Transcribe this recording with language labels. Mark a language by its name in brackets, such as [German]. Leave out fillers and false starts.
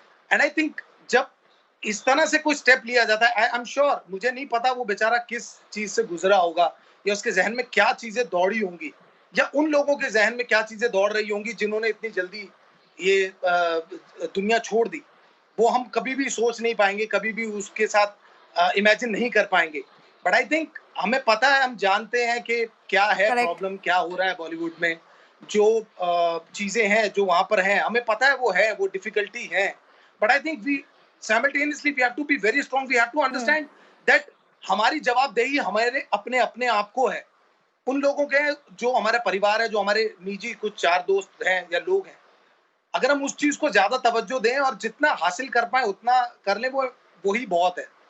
[English] and I think [Hindi] जब इस तरह से कोई स्टेप लिया जाता है, [English] I am sure, [Hindi] मुझे नहीं पता वो बेचारा किस चीज से गुजरा होगा, या उसके जहन में क्या चीजें दौड़ी होंगी, या उन लोगों के जहन में क्या चीजें दौड़ रही होंगी जिन्होंने इतनी जल्दी ये दुनिया छोड़ दी। वो हम कभी भी सोच नहीं पाएंगे, कभी भी उसके साथ इमेजिन नहीं कर पाएंगे। [English] but I think [Hindi] हमें पता है, हम जानते हैं कि क्या है प्रॉब्लम, क्या हो रहा है बॉलीवुड में, जो चीजें हैं जो वहां पर हैं, हमें पता है वो डिफिकल्टी है। [English] But I think we simultaneously we have to be very strong. We have to understand that [Hindi] हमारी जवाबदेही हमारे अपने अपने आप को है, उन लोगों के जो हमारा परिवार है, जो हमारे निजी कुछ 4 दोस्त हैं या लोग हैं। अगर हम उस चीज को ज्यादा तवज्जो दें और जितना हासिल कर पाए उतना कर लें, वो ही बहुत है।